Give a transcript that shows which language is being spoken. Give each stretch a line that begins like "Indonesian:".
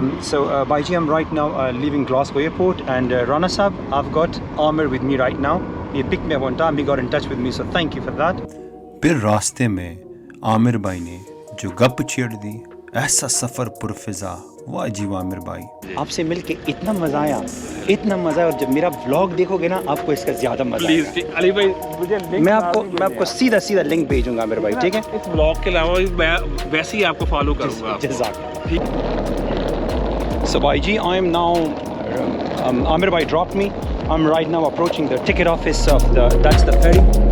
English: So, Baiji, I'm right now leaving Glasgow Airport, and Rana Sahab, I've got Amir with me right now. He picked me up on time, he got in touch with me, so thank you for that.
Hindi: फिर रास्ते में आमिर भाई ने जो गप छेड़ दी, ऐसा सफ़र पुरफिजा वाह जी वाह आमिर भाई, आपसे मिलके इतना मज़ा आया, इतना मज़ा आया। और जब मेरा व्लॉग देखोगे ना आपको इसका ज़्यादा मज़ा आएगा। प्लीज अली भाई मुझे लिंक मैं आपको सीधा लिंक भेजूंगा आमिर भाई, ठीक है? इस ब्लॉग के अलावा मैं वैसे ही आपको फॉलो करूंगा।
English: So YG, I am now, Amir bhai dropped me. I'm right now approaching the ticket office of that's the ferry.